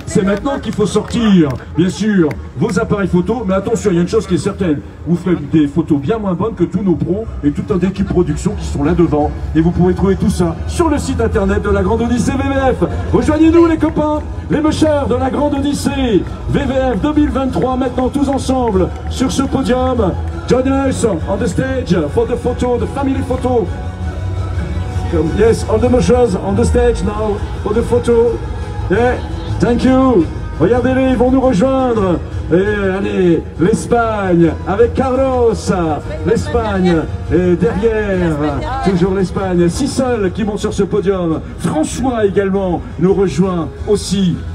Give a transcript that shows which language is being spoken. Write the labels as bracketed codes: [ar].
[fr] C'est maintenant qu'il faut sortir, bien sûr, vos appareils photo, mais attention, il y a une chose qui est certaine, vous ferez des photos bien moins bonnes que tous nos pros et toute une équipe production qui sont là devant, et vous pourrez trouver tout ça sur le site internet de la Grande Odyssée VVF. Rejoignez-nous les copains, les mushers de la Grande Odyssée VVF 2023, maintenant tous ensemble sur ce podium. [en] Join us on the stage for the photo, the family photo. Yes, all the mushers on the stage now for the photo. Yeah, thank you. [fr] Regardez-les, ils vont nous rejoindre. Et allez, l'Espagne avec Carlos. L'Espagne est derrière. Toujours l'Espagne. Sissel qui monte sur ce podium. François également nous rejoint aussi.